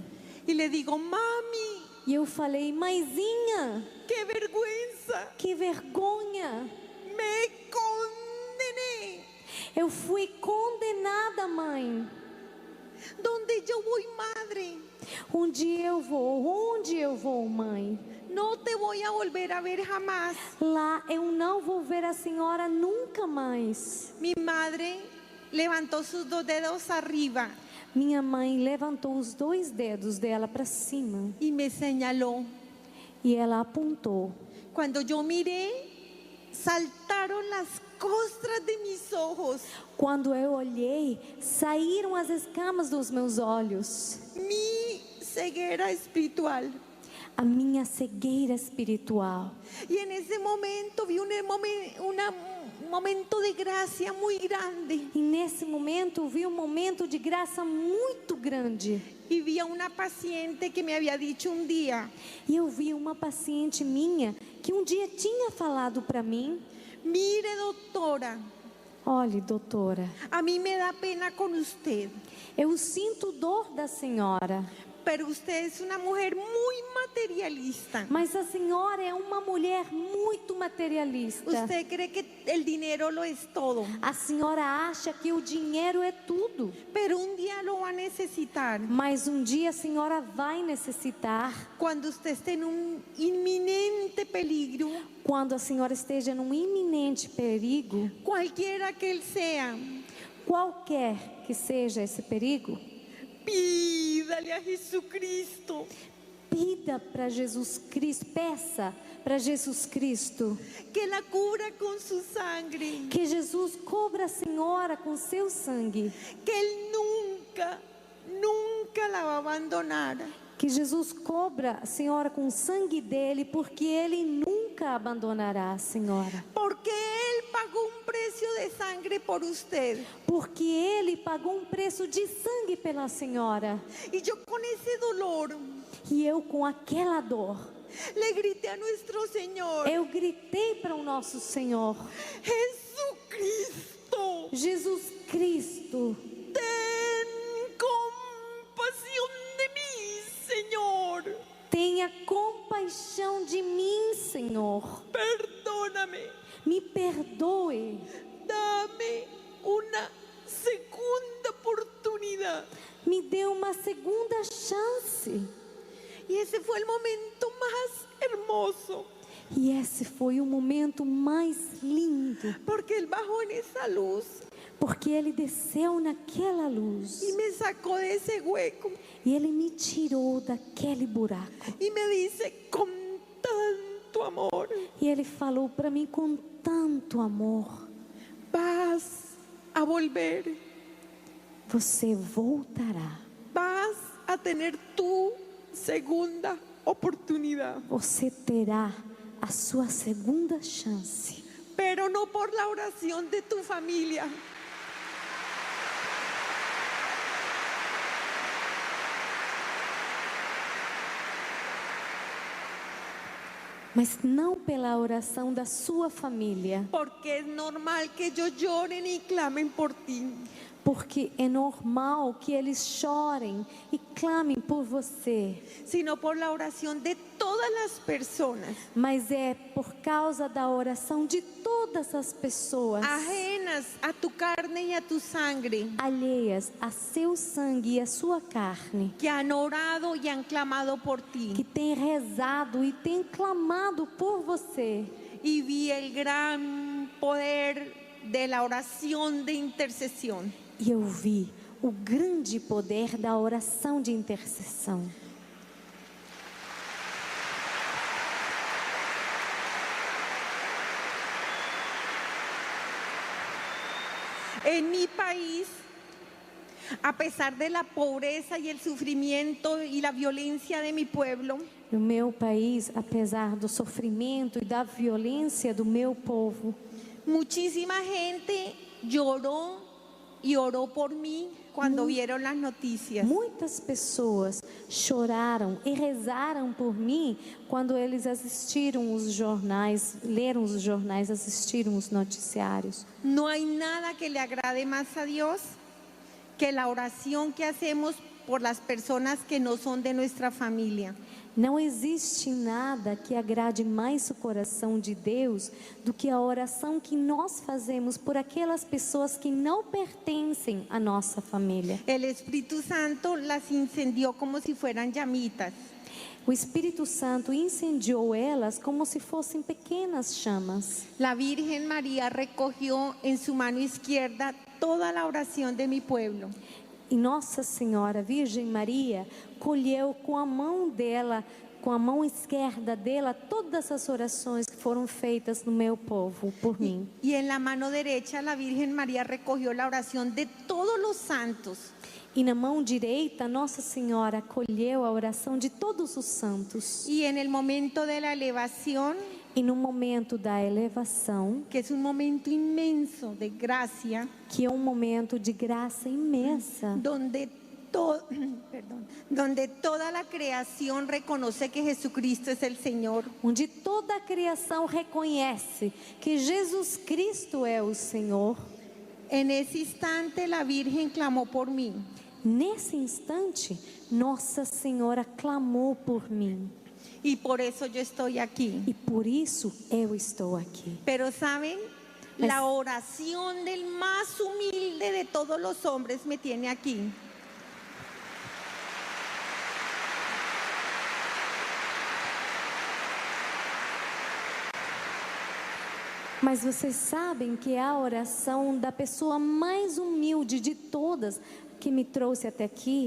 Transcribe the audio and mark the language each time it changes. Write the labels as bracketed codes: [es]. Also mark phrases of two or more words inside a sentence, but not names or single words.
[es] y le digo, mami, [pt] e eu falei: mãezinha, [es] qué vergüenza, [pt] que vergonha. [es] me condené. [pt] Eu fui condenada, mãe. [es] ¿Dónde yo voy, madre? [pt] Onde eu vou, mãe? [es] No te voy a volver a ver jamás. [pt] Lá eu não vou ver a senhora nunca mais. [es] Mi madre levantó sus dos dedos arriba [pt] Minha mãe levantou os 2 dedos dela para cima [es] y me señaló. [pt] e ela apontou. [es] Cuando yo miré, saltaron las costras de mis ojos. [pt] Quando eu olhei, saíram as escamas dos meus olhos. [es] Mi ceguera espiritual. [pt] a minha cegueira espiritual. [es] Y en ese momento vi un momento de gracia muy grande. [pt] E nesse momento eu vi um momento de graça muito grande. [es] Y vi a una paciente que me había dicho un día: [pt] E eu vi uma paciente minha que um dia tinha falado para mim: [es] mire, doctora, [pt] olhe, doutora, [es] a mí me da pena con usted, [pt] eu sinto dor da senhora, [es] pero usted es una mujer muy materialista. [pt] mas a senhora é uma mulher muito materialista. [es] Usted cree que el dinero lo es todo, [pt] A senhora acha que o dinheiro é tudo, [es] pero un día lo va a necesitar. [pt] mas um dia a senhora vai necessitar. [es] Cuando usted esté en un inminente peligro, [pt] Quando a senhora esteja num iminente perigo, [es] cualquiera que él sea, [pt] qualquer que seja esse perigo, [es] pídale a Jesucristo [pt] pida para Jesus Cristo, peça para Jesus Cristo [es] que la cubra con su sangre, [pt] que Jesus cubra a senhora com seu sangue, [es] que él nunca, nunca la va a abandonar, [pt] que Jesus cobra a senhora com o sangue dele, porque ele nunca abandonará a senhora, [es] porque él pagó un precio de sangre por usted. [pt] porque ele pagou um preço de sangue pela senhora. [es] Y yo con ese dolor [pt] E eu, com aquela dor, [es] le grité a nuestro Señor: [pt] eu gritei para o nosso Senhor: [es] Jesucristo, [pt] Jesus Cristo, [es] ten compasión de mí, Señor. [pt] tenha compaixão de mim, Senhor. [es] Perdóname, [pt] Me perdoe, [es] dame una segunda oportunidad. [pt] me dê uma segunda chance. [es] Y ese fue el momento más hermoso, [pt] E esse foi o momento mais lindo, [es] porque Él bajó en esa luz [pt] porque ele desceu naquela luz [es] y me sacó de ese hueco [pt] e ele me tirou daquele buraco. [es] y me dice con tanto amor: [pt] E ele falou para mim com tanto amor: [es] vas a volver, [pt] você voltará, [es] vas a tener tu segunda oportunidad, [pt] você terá a sua segunda chance, [es] pero no por la oración de tu familia, [pt] mas não pela oração da sua família, [es] porque es normal que ellos lloren y clamen por ti, [pt] porque é normal que eles chorem e clamem por você, [es] sino por la oración de todas las personas [pt] mas é por causa da oração de todas as pessoas [es] ajenas a tu carne y a tu sangre, [pt] alheias a seu sangue e a sua carne, [es] que han orado y han clamado por [pt] que [es] ti. [pt] têm rezado e têm clamado por você. [es] Y vi el gran poder de la oración de intercesión. [pt] E eu vi o grande poder da oração de intercessão. [es] En mi país, a pesar de la pobreza y el sufrimiento y la violencia de mi pueblo, [pt] No meu país, apesar do sofrimento e da violência do meu povo, [es] muchísima gente lloró y oró por mí cuando vieron las noticias. [pt] muitas pessoas choraram e rezaram por mim quando eles assistiram os jornais, leram os jornais, assistiram os noticiários. [es] No hay nada que le agrade más a Dios que la oración que hacemos por las personas que no son de nuestra familia. [pt] Não existe nada que agrade mais o coração de Deus do que a oração que nós fazemos por aquelas pessoas que não pertencem à nossa família. [es] El Espíritu Santo las incendió como si fueran llamitas. [pt] O Espírito Santo incendiou elas como se fossem pequenas chamas. [es] La Virgen María recogió en su mano izquierda toda la oración de mi pueblo. [pt] E Nossa Senhora, Virgem Maria, colheu com a mão dela, com a mão esquerda dela, todas as orações que foram feitas no meu povo por mim. [es] Y en la mano derecha la Virgen María recogió la oración de todos los santos. [pt] E na mão direita, Nossa Senhora acolheu a oração de todos os santos. [es] Y en el momento de la elevación, [pt] E no momento da elevação, [es] que es un momento inmenso de gracia, [pt] que é um momento de graça imensa, [es] donde, donde toda la creación reconoce que Jesucristo es el Señor. [pt] onde toda a criação reconhece que Jesus Cristo é o Senhor. [es] En ese instante la Virgen clamó por mí. [pt] Nesse instante, Nossa Senhora clamou por mim. [es] Y por eso yo estoy aquí. [pt] E por isso eu estou aqui. [es] Pero saben, [pt] Mas- [es] la oración del más humilde de todos los hombres me tiene aquí. [pt] Mas vocês sabem que é a oração da pessoa mais humilde de todas que me trouxe até aqui.